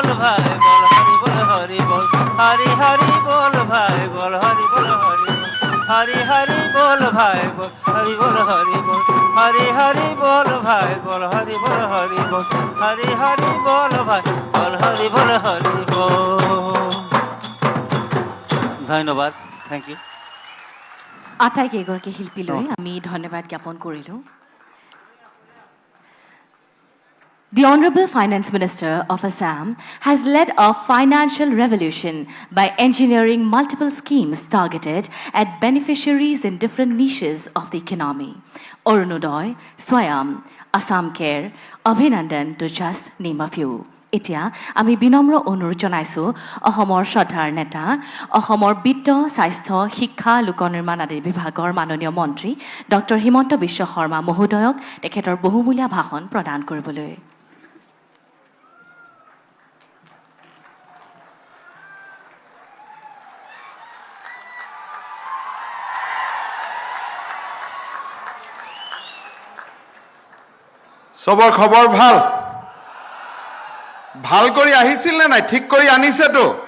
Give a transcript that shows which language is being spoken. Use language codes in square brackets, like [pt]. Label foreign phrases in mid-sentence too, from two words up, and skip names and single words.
[bn] ভাই বল হরি বল হরি বল হরি হরি বল ভাই বল হরি বল হরি হরি হরি বল ভাই বল হরি বল হরি বল হরি হরি বল ভাই বল হরি বল হরি বল হরি হরি বল ভাই বল হরি বল হরি বল ধন্যবাদ [en] thank you [as] আটাইকেইগৰাকী শিল্পীলৈ আমি ধন্যবাদ জ্ঞাপন কৰিলোঁ [en] The Honorable Finance Minister of Assam has led a financial revolution by engineering multiple schemes targeted at beneficiaries in different niches of the economy. Arunodoy, Swayam, Assam Care, Abhinandan to just name a few. [as] এতিয়া আমি বিনম্ৰ অনুৰোধ জনাইছোঁ অসমৰ শ্ৰদ্ধাৰ নেতা অসমৰ বিত্ত স্বাস্থ্য শিক্ষা লোক নিৰ্মাণ আদি বিভাগৰ মাননীয় মন্ত্ৰী ডক্টৰ হিমন্ত বিশ্ব শৰ্মা মহোদয়ক তেখেতৰ বহুমূলীয়া ভাষণ প্ৰদান কৰিবলৈ সবৰ খবৰ ভাল কৰি আহিছিল নে নাই ঠিক কৰি আনিছেতো